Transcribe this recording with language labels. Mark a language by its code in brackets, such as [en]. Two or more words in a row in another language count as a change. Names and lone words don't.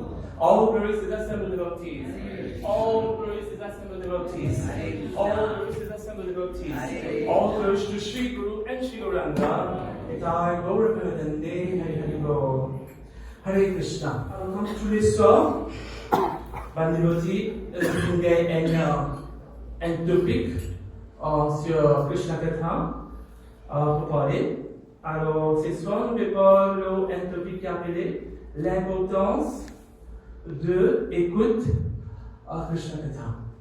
[en] All glories to the assembled devotees. All glories to the assembled devotees. All glories to the assembled devotees. All glories to Shri Guru and Shri Gauranga. Nitai Golokananda. [sa] Hare Hare Bol. Hare Krishna. [fr] Comme tous les soirs, Vandivoti distinguait un topic sur Krishna Katha pour parler. Alors, ce soir, nous allons parler un topic qui est appelé l'importance de écoute à Krishna Katha.